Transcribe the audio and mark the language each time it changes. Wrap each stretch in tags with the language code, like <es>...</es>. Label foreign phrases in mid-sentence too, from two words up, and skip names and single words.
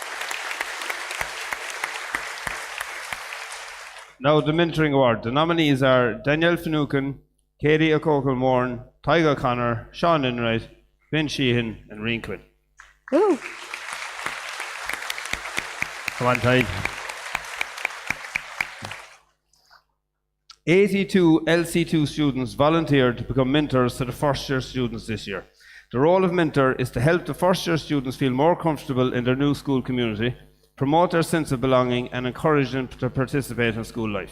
<en>Now the Mentoring Award. The nominees are Danielle Finucane, Katie O'Cogle-Moran, Tyga O'Connor, Sean Enright, Ben Sheehan, and Rian Quinn. Ooh. Come on, Ty. 82 LC2 students volunteered to become mentors to the first-year students this year. The role of mentor is to help the first-year students feel more comfortable in their new school community, promote their sense of belonging, and encourage them to participate in school life.</en>